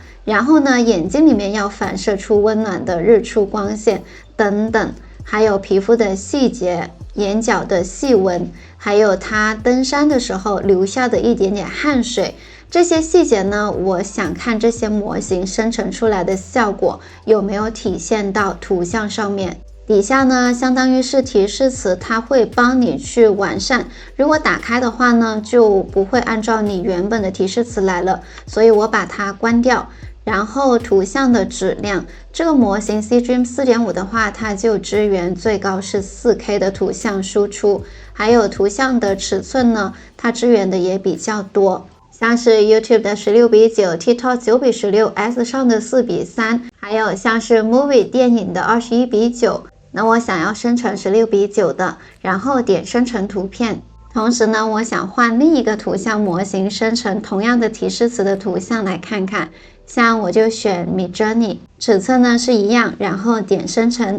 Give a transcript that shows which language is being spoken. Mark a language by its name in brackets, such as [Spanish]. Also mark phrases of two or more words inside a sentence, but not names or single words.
[Chinese] 然後呢眼睛裡面要反射出溫暖的日出光線等等，還有皮膚的細節、眼角的細紋，還有他登山的時候留下的一點點汗水，這些細節呢，我想看這些模型生成出來的效果有沒有體現到圖像上面。底下呢相當於是提示詞，它會幫你去完善，如果打開的話呢就不会按照你原本的提示詞來了，所以我把它關掉。然后图像的質量，這個模型 C-Dream 4.5 的話，它就支援最高是 4K 的圖像輸出，還有圖像的尺寸呢，它支援的也比較多，像是 YouTube 的16:9、TikTok 9:16、S 上的4:3，還有像是 Movie 電影的21:9。那我想要生成16:9的，然後點生成圖片。同時呢，我想換另一個圖像模型生成同樣的提示詞的圖像來看看，像我就選 Midjourney， 尺寸呢是一樣，然後點生成。